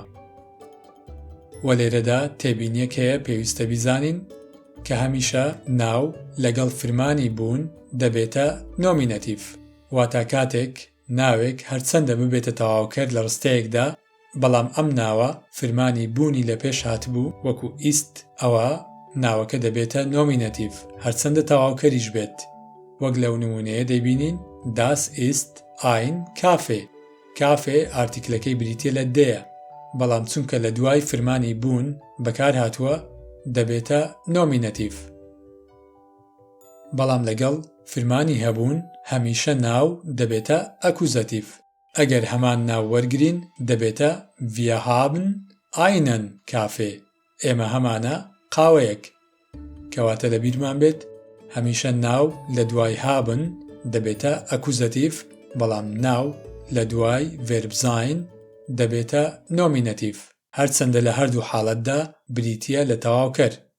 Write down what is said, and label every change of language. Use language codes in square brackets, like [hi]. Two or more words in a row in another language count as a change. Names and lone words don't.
[ckb] وە لێرەدا تێبینیەک هەیە پێویستە بیزانین کە هەمیشە ناو لەگەڵ فرمانی بوون دەبێتە نۆمینەتیڤ، واتە کاتێک ناوێک هەرچەندە ببێتە تەواوکەر لە ڕستەیەکدا بەڵام ئەم ناوە فرمانی بوونی لە پێش هاتبوو وەکو ئیست ئەوە ناوەکە دەبێتە نۆمینەتیڤ هەرچەندە تەواوکەریش بێت. وەک لەو نمونەیە دەیبینین [de] das ist ein Kaffee. [ckb] کافێ ئارتیکلەکەی بریتێ لە دەیە، بەڵام چونکە لە دوای فرمانی بوون بەکار هاتووە دەبێتە نۆمینەتیڤ. بەڵام لەگەڵ فرمانی هەبوون هەمیشە ناو دەبێتە ئەکوزەتیڤ. ئەگەر هەمان ناو وەرگرین دەبێتە [de] wir haben einen Kaffee. [ckb] ئێمە هەمانە قاوەیەک، کەواتە لە بیرمان بێت هەمیشە ناو لە دوای هابن دەبێتە ئەکوزەتیڤ، بەڵام ناو لە دوای [de] verb sein [ckb] دەبێتە نۆمینەتیڤ هەرچەندە لە هەردوو حاڵەتدا بریتیە لە تەواوکەر.